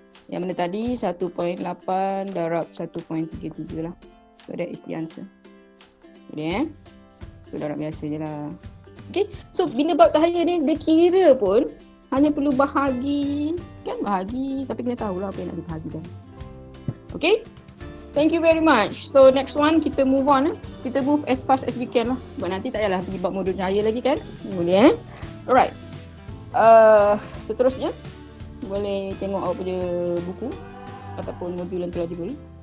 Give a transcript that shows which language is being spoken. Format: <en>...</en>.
<ms>Yang mana tadi 1.8 darab 1.33 lah.</ms> <en>So that is the answer.</en> <ms>Boleh So darab biasa je lah. Okay, so bina bab cahaya ni dia kira pun hanya perlu bahagi. Kan bahagi, tapi kena tahulah apa yang nak dibahagikan.</ms> <en>Okay, thank you very much. So next one</en> <ms>kita</ms> <en>move on.</en> <ms>Kita</ms> <en>move as fast as we can lah.</en> <ms>Sebab nanti tak payahlah pergi bab modul cahaya lagi kan. Boleh Alright. Seterusnya boleh tengok awak punya buku ataupun modul yang telah diberi.</ms>